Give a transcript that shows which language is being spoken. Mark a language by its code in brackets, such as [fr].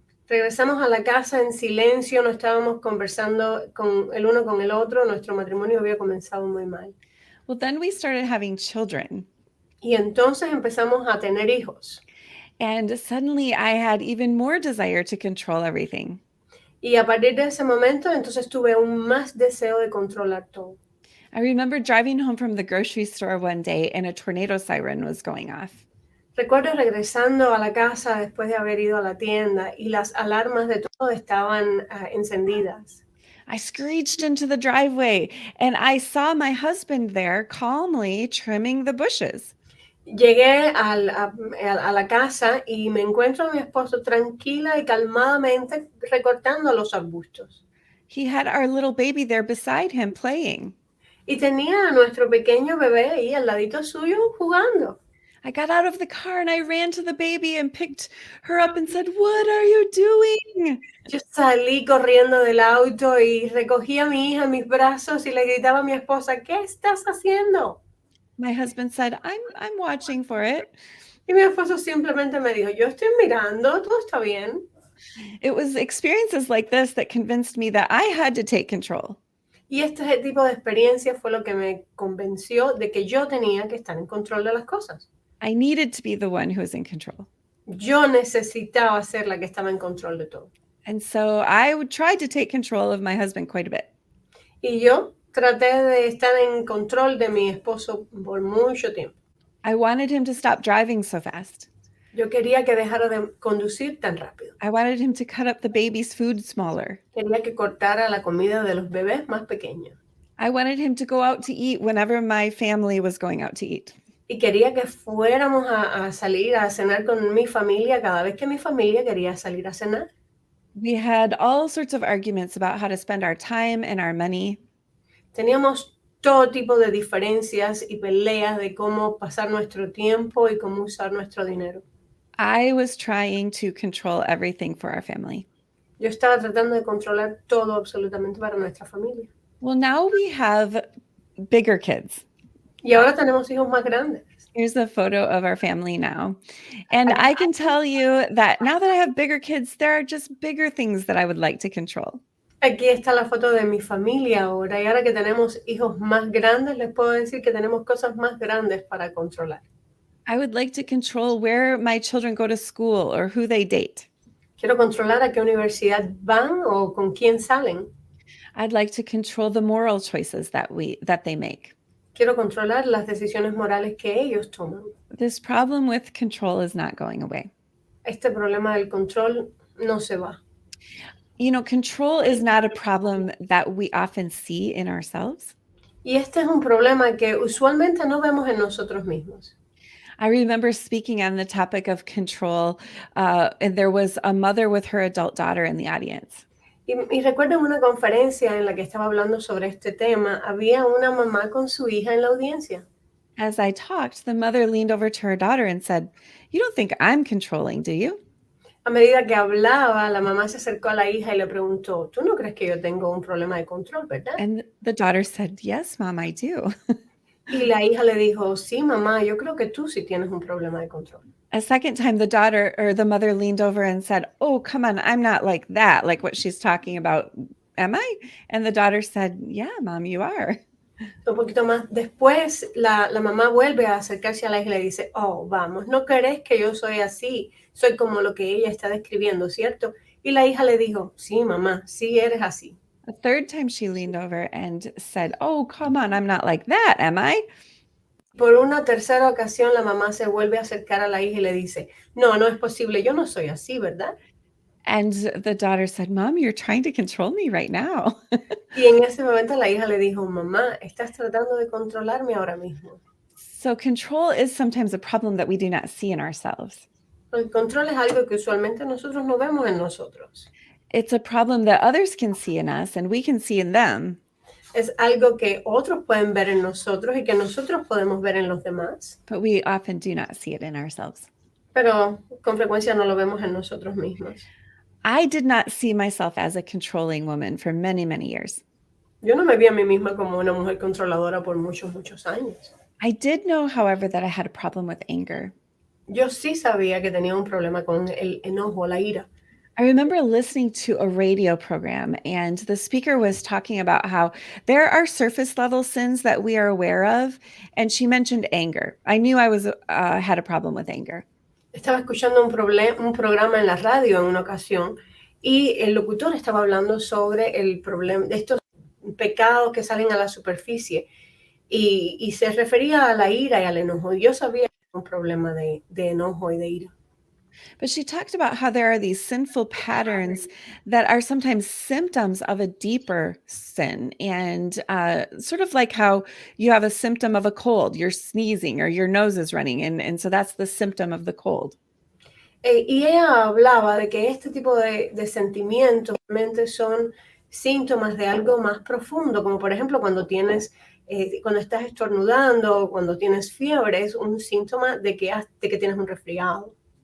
[es] Regresamos a la casa en silencio, no estábamos conversando el uno con el otro, nuestro matrimonio había comenzado muy mal. [en] Well, then we started having children. [es] Y entonces empezamos a tener hijos. [en] And suddenly I had even more desire to control everything. [es] Y a partir de ese momento, entonces tuve aún más deseo de controlar todo. [en] I remember driving home from the grocery store one day and a tornado siren was going off. [es] Recuerdo regresando a la casa después de haber ido a la tienda y las alarmas de todo estaban encendidas. [en] I screeched into the driveway and I saw my husband there calmly trimming the bushes. [es] Llegué a la casa y me encuentro a mi esposo tranquila y calmadamente recortando los arbustos. [en] He had our little baby there beside him playing. [es] Y tenía a nuestro pequeño bebé ahí al ladito suyo jugando. [en] I got out of the car and I ran to the baby and picked her up and said, "What are you doing?" [es] Yo salí corriendo del auto y recogí a mi hija en mis brazos y le gritaba a mi esposa, ¿qué estás haciendo? [en] My husband said, I'm watching for it. [es] Y mi esposo simplemente me dijo, yo estoy mirando, todo está bien. [en] It was experiences like this that convinced me that I had to take control. [es] Y este tipo de experiencia fue lo que me convenció de que yo tenía que estar en control de las cosas. [en] I needed to be the one who was in control. [es] Yo necesitaba ser la que estaba en control de todo. [en] And so I would try to take control of my husband quite a bit. [es] Y yo traté de estar en control de mi esposo por mucho tiempo. [en] I wanted him to stop driving so fast. [es] Yo quería que dejara de conducir tan rápido. [en] I wanted him to cut up the baby's food smaller. [es] Quería que cortara la comida de los bebés más pequeños. [en] I wanted him to go out to eat whenever my family was going out to eat. [es] Y quería que fuéramos a salir a cenar con mi familia cada vez que mi familia quería salir a cenar. [en] We had all sorts of arguments about how to spend our time and our money. [es] Teníamos todo tipo de diferencias y peleas de cómo pasar nuestro tiempo y cómo usar nuestro dinero. [en] I was trying to control everything for our family. [es] Yo estaba tratando de controlar todo absolutamente para nuestra familia. [en] Well, now we have bigger kids. [es] Y ahora tenemos hijos más grandes. [en] Here's a photo of our family now. And I can tell you that now that I have bigger kids, there are just bigger things that I would like to control. [es] Aquí está la foto de mi familia ahora. Y ahora que tenemos hijos más grandes, les puedo decir que tenemos cosas más grandes para controlar. [en] I would like to control where my children go to school or who they date. [es] Quiero controlar a qué universidad van o con quién salen. [en] I'd like to control the moral choices that they make. [es] Quiero controlar las decisiones morales que ellos toman. [en] This problem with control is not going away. [es] Este problema del control no se va. [en] You know, control is not a problem that we often see in ourselves. [es] Y este es un problema que usualmente no vemos en nosotros mismos. [en] I remember speaking on the topic of control, and there was a mother with her adult daughter in the audience. [es] Y recuerdo en una conferencia en la que estaba hablando sobre este tema, había una mamá con su hija en la audiencia. [en] As I talked, the mother leaned over to her daughter and said, "You don't think I'm controlling, do you?" [es] A medida que hablaba, la mamá se acercó a la hija y le preguntó, ¿tú no crees que yo tengo un problema de control, verdad? [en] And the daughter said, "Yes, Mom, I do." [es] Y la hija le dijo, sí, mamá, yo creo que tú sí tienes un problema de control. [en] A second time, the mother leaned over and said, "Oh, come on, I'm not like that, like what she's talking about, am I?" And the daughter said, "Yeah, Mom, you are." [es] Un poquito más después, la mamá vuelve a acercarse a la hija y le dice, oh, vamos, ¿no crees que yo soy así? Soy como lo que ella está describiendo, ¿cierto? Y la hija le dijo, sí, mamá, sí eres así. [en] A third time she leaned over and said, "Oh, come on, I'm not like that, am I?" [es] Por una tercera ocasión, la mamá se vuelve a acercar a la hija y le dice, no, no es posible, yo no soy así, ¿verdad? [en] And the daughter said, "Mom, you're trying to control me right now." [es] Y en ese momento la hija le dijo, mamá, estás tratando de controlarme ahora mismo. [en] So control is sometimes a problem that we do not see in ourselves. [es] El control es algo que usualmente nosotros no vemos en nosotros. [en] It's a problem that others can see in us and we can see in them. [es] Es algo que otros pueden ver en nosotros y que nosotros podemos ver en los demás. [en] But we often do not see it in ourselves. [es] Pero con frecuencia no lo vemos en nosotros mismos. [en] I did not see myself as a controlling woman for many, many years. [es] Yo no me vi a mí misma como una mujer controladora por muchos, muchos años. [en] I did know, however, that I had a problem with anger. [es] Yo sí sabía que tenía un problema con el enojo, la ira. [en] I remember listening to a radio program and the speaker was talking about how there are surface level sins that we are aware of. And she mentioned anger. I knew I had a problem with anger. [es] Estaba escuchando un programa en la radio en una ocasión y el locutor estaba hablando sobre el problema de estos pecados que salen a la superficie y se refería a la ira y al enojo. Yo sabía que era un problema de enojo y de ira. [en] But she talked about how there are these sinful patterns that are sometimes symptoms of a deeper sin. And sort of like how you have a symptom of a cold, you're sneezing or your nose is running. And so that's the symptom of the cold. [es] Y ella hablaba de que este tipo de sentimientos realmente son síntomas de algo más profundo, como por ejemplo cuando estás estornudando o cuando tienes fiebre, es un síntoma de que tienes un resfriado.